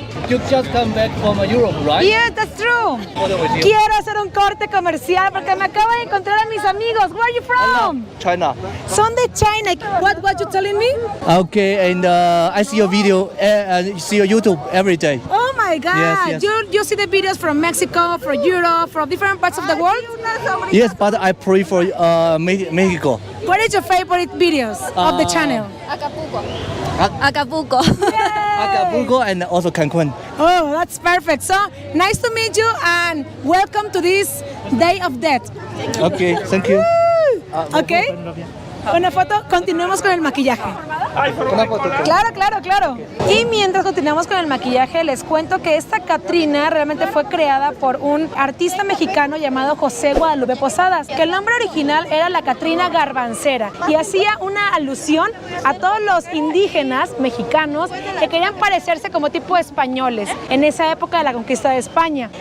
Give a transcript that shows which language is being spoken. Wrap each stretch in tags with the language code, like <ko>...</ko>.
<en>You just come back from Europe, right? Yes, that's true.</en> <es>Quiero hacer un corte comercial porque me acabo de encontrar a mis amigos.</es> <en>Where are you from? China.</en> <es>Son de China.</es> <en>What you telling me? Okay, and I see your video, see your YouTube every day. Oh my God! Yes, yes. You see the videos from Mexico, from Europe, from different parts of the world. Yes, but I prefer Mexico. What is your favorite videos of the channel? Acapulco. Acapulco and also Cancun. Oh, that's perfect. So nice to meet you and welcome to this Day of Death. Okay, thank you. Okay.</en> <es>Una foto, continuemos con el maquillaje. Claro. Y mientras continuamos con el maquillaje, les cuento que esta Catrina realmente fue creada por un artista mexicano llamado José Guadalupe Posadas, que el nombre original era la Catrina Garbancera y hacía una alusión a todos los indígenas mexicanos que querían parecerse como tipo españoles en esa época de la conquista de España.</es>